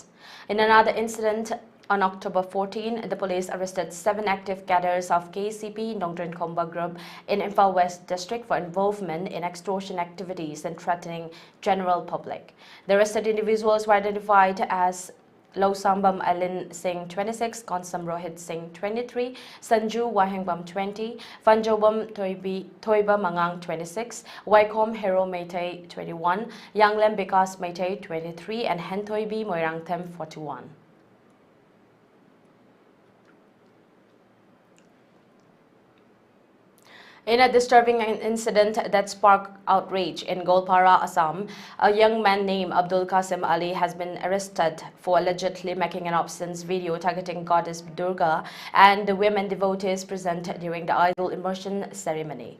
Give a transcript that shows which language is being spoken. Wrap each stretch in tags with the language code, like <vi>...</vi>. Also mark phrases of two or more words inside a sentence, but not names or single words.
<en>In another incident, on October 14, the police arrested 7 active cadres of KCP Nongdrin Komba Group in Imphal West District for involvement in extortion activities and threatening general public. The arrested individuals were identified as Losambam Alin Singh 26, Konsam Rohit Singh 23, Sanju Wahengbam 20, Fanjobam Toiba Mangang 26, Waikom Hero Meitei 21, Yanglem Bikas Meitei 23, and Hentoibi Moirangthem 41. In a disturbing incident that sparked outrage in Golpara, Assam, a young man named Abdul Qasim Ali has been arrested for allegedly making an obscene video targeting goddess Durga and the women devotees present during the idol immersion ceremony.</en>